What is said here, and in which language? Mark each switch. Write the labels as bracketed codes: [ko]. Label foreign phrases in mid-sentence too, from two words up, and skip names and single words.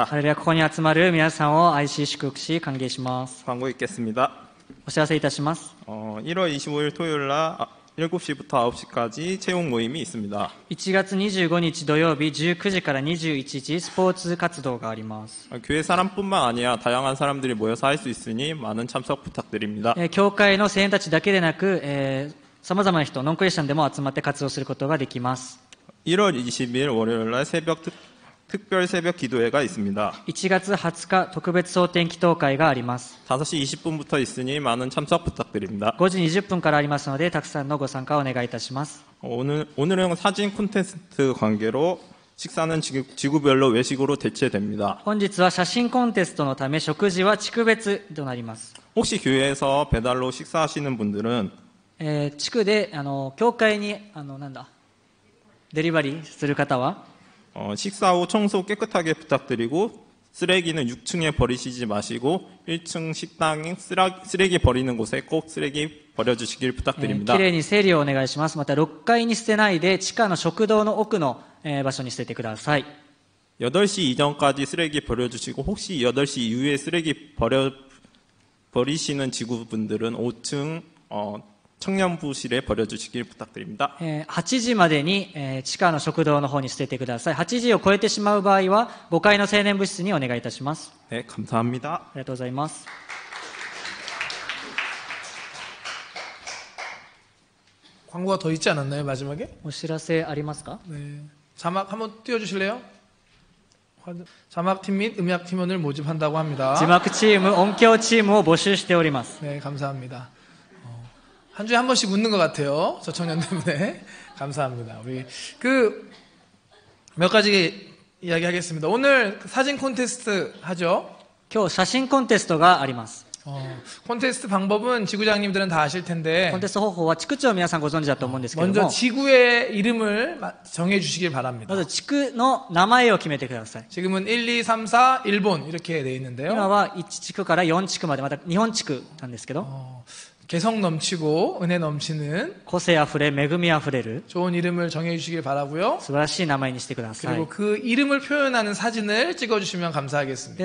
[ja] ハレルヤ、ここに集まる皆さんを愛し祝福し歓迎します。 [ko] 광고 읽겠습니다. [ja] お知らせいたします。 [ko] 1월 25일 토요일 날 7시부터 9시까지 체육 모임이 있습니다. [ja] 1 月25日土曜日19時から21時スポーツ活動があります。 [ko] 교회 사람뿐만 아니라 다양한 사람들이 모여서 할 수 있으니 많은 참석 부탁드립니다. [ja] 教会の青年たちだけでなく、様々な人、ノンクリスチャンでも集まって活動することができます。 [ko] 1월 20일 월요일 날 특별 새벽 기도회가 있습니다. [ja] 1 月20日特別蒼天祈祷会があります。 [ko] 5시 20분부터 있으니 많은 참석 부탁드립니다. [ja] 5 時20分からありますので、たくさんのご参加をお願いいたします。 [ko] 오늘은 사진 콘테스트 관계로 식사는 지구별로 외식으로 대체됩니다. [ja] 本日は写真コンテストのため食事は地区別となります。 [ko] 혹시 교회에서 배달로 식사하시는 분들은 [ja] 地区で教会にデリバリーする方は [ko] 식사 후 청소 깨끗하게 부탁드리고 쓰레기는 6층에 버리시지 마시고 1층 식당인 쓰레기 버리는 곳에 꼭 쓰레기 버려주시길 [ja] き [ko] 부탁드립니다. [ja] れいに整理をお願いします。また6階に捨てないで地下の食堂の奥の場所に捨ててください。 [ko] 8시 이전까지 쓰레기 버려주시고 혹시 8시 이후에 쓰레기 버리시는 지구분들은 5층 청년부실에 버려주시길 부탁드립니다. [ja] 8 時までに地下の食堂の方に捨ててください。8時を超えてしまう場合は5階の青年部室にお願いいたします。 [ko] 네, 감사합니다. [ja] ありがとうございます。 [ko] 광 광고가 더 있지 않았나요, 마지막에? [ja] お知らせありますか？ [ko] 네. 자막 한번 띄워주실래요? 자막팀 및 음악팀원을 모집한다고 합니다. [ja] 字幕チーム、音響チームを募集しております。 [ko] 네, 감사합니다. 한 주에 한 번씩 묻는 것 같아요. 저 청년 때문에. 감사합니다. 우리 몇 가지 이야기하겠습니다. 오늘 사진 콘테스트 하죠? [ja] 今日写真コンテストがあります。 [ko] 콘테스트 방법은 지구장님들은 다 아실 텐데 [ja] コンテスト方法は地区長皆さんご存知だと思うんですけど [ko] 먼저 [ja] も、 [ko] 지구의 이름을 정해 주시길 바랍니다. [ja] まず地区の名前を決めてください。 [ko] 지금은 1, 2, 3, 4 일본 이렇게 돼 [ja] 今 [ko] 있는데요. [ja] は1地区から4地区まで、また日本地区なんですけど、 [ko] 개성 넘치고 은혜 넘치는 [ja] 個性あふれ、恵みあふれる [ko] 좋은 이름을 정해 주시길 바라고요. [ja] 素晴らしい名前にしてください。 [ko] 그리고 그 이름을 표현하는 사진을 찍어 주시면 감사하겠습니다.